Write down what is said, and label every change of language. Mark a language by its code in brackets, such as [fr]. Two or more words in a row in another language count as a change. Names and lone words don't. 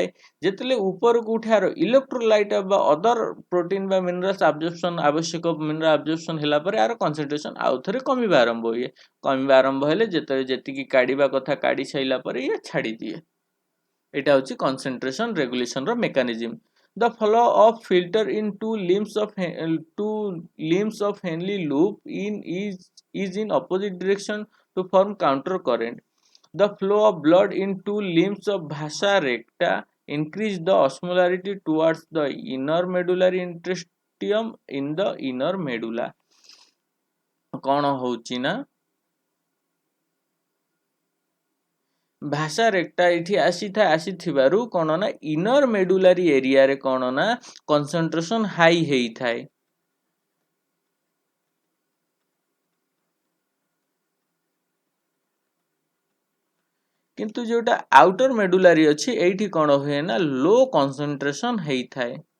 [or] ଯେତେବେଳେ ଉପରକୁ ଉଠାର ଇଲେକ୍ଟ୍ରୋଲାଇଟ ବା [en] other protein [or] ବା [en] minerals absorption [or] ଆବଶ୍ୟକ [en] mineral absorption [or] ହେଲା ପରେ ଆର କନସେଣ୍ଟ୍ରେସନ ଆଉ ଥରେ କମିବା ଆରମ୍ଭ ହୁଏ। କମିବା ଆରମ୍ଭ ହେଲେ ଯେତେବେଳେ ଯେତିକି କାଢିବା କଥା କାଢି ସାରିଲା ପରେ ଇଏ ଛାଡିଦିଏ। ଏଇଟା ହଉଛି [en] concentration regulation [or] ର ମେକାନିଜିମ। [en] The flow of filter in two limbs of Henle loop is in opposite direction to form counter current. The flow of blood in two limbs of vasa recta increase the osmolarity towards the inner medullary interstitium in the inner medulla। [or] କଣ ହଉଛି ନା ଭାଷା ରେକ୍ଟା ଏଇଠି ଆସିଥିବାରୁ କଣ ନା [en] inner medullary area [or] କଣ ନା [en] concentration high [or] ହେଇଥାଏ। କିନ୍ତୁ ଯୋଉଟା [en] outer medullary [or] ଅଛି ଏଇଠି କଣ ହୁଏ ନା [en] low concentration [or] ହେଇଥାଏ।